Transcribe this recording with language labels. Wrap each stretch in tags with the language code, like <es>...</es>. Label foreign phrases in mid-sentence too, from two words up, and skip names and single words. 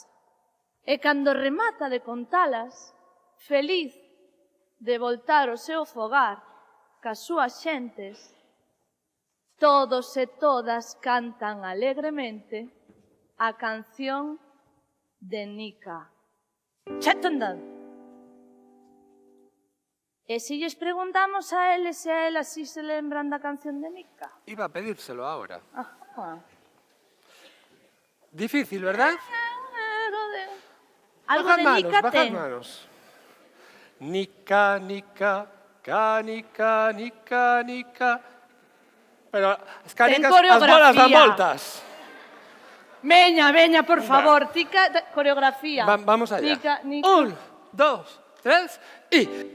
<gl>E cando remata de contalas, feliz de voltar ao seu fogar cas súas xentes, todos e todas cantan alegremente a canción de Nica. Chetendad. E se lles preguntamos a eles e a elas si se lembran da canción de Nica?</gl> <es>Iba a pedírselo ahora. Difícil, ¿verdad? Algo de Nica Bajad</es> <gl>ten.</gl> <es>manos.</es> <gl>Nica, Nica, canica, Nica, Nica. Pero as canicas, as bolas dan voltas. Veña, por favor, tica, coreografía.</gl> <es>Vamos allá.</es> <gl>Nica.</gl> <es>1, 2, 3 y...</es>